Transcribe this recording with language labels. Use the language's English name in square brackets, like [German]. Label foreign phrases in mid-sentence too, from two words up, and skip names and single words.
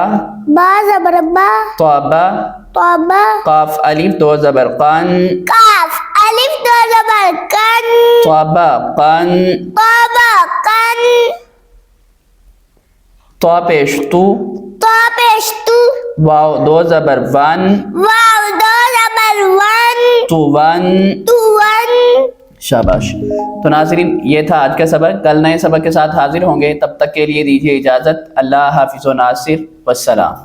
[Urdu] با زبر با، طابا، طابا، قاف الف دو زبر قن، کاف الف دو زبر کن، طابا قن، طابا کن، تو پیش تو، تا پیش تو، واو دو زبر ون، واو دو زبر ون، تو ون، تو ون۔ شاباش۔ تو ناظرین، یہ تھا آج کا سبق۔ کل نئے سبق کے ساتھ حاضر ہوں گے، تب تک کے لیے دیجیے اجازت۔ اللہ حافظ و ناصر، والسلام۔